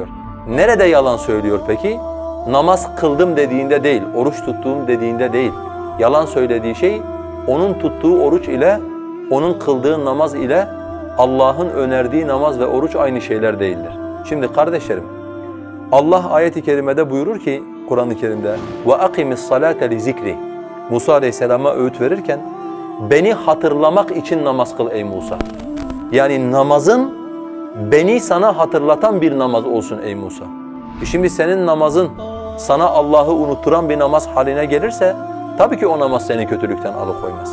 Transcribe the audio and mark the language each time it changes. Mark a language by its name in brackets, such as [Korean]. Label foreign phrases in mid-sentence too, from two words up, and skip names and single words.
[Turkish] Nerede yalan söylüyor peki? Namaz kıldım dediğinde değil, oruç tuttuğum dediğinde değil. Yalan söylediği şey onun tuttuğu oruç ile, onun kıldığı namaz ile Allah'ın önerdiği namaz ve oruç aynı şeyler değildir. Şimdi kardeşlerim, Allah ayet-i kerimede buyurur ki Kur'an-ı Kerim'de [Arabic] وَاَقِمِ الصَّلَاةَ لِذِكْرِ [Turkish] Musa Aleyhisselam'a öğüt verirken beni hatırlamak için namaz kıl ey Musa. Yani namazın beni sana hatırlatan bir namaz olsun ey Musa. Şimdi senin namazın sana Allah'ı unutturan bir namaz haline gelirse tabii ki o namaz seni kötülükten alıkoymaz.